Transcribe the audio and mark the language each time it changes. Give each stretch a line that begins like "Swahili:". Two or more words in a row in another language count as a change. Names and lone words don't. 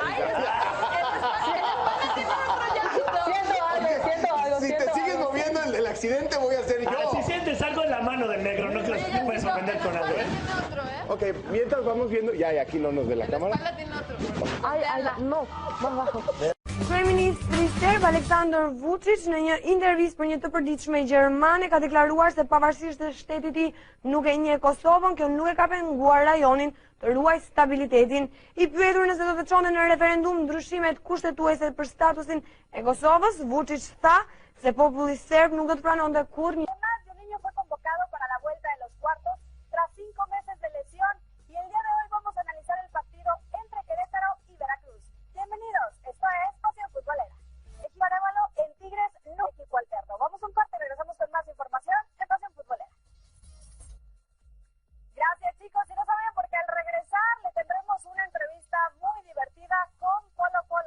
Spanish: Siento algo. Si te sigues moviendo el accidente voy a ser yo. Si sientes algo en la mano del negro, no creo que te puedes ofender con algo. Ok, mientras vamos viendo, ya aquí no nos ve la cámara. No, más bajo.
Albanian: Kryeministri Serb Aleksandar Vučić në një intervistë për një të përditshme gjermane ka deklaruar se pavarësisht se shteti i tij nuk e njeh Kosovën, kjo nuk e ka penguar rajonin të ruajë stabilitetin. I pyetur nëse do të çonte në referendum ndryshimet kushtetuese për statusin e Kosovës, Vučić tha se populli serb nuk do të pranonte kurrë.
Spanish: Juninho fue convocado para la vuelta de los cuartos tras 5 meses de lesión y el día de hoy vamos a analizar el partido entre Querétaro y Veracruz. Bienvenidos, esto es Pasión Futbolera. Equipo Arévalo en Tigres, no equipo alterno. Vamos a un corte y regresamos con más información en Pasión Futbolera. Gracias chicos, y no saben porque al regresar le tendremos una entrevista muy divertida con Polo Polo.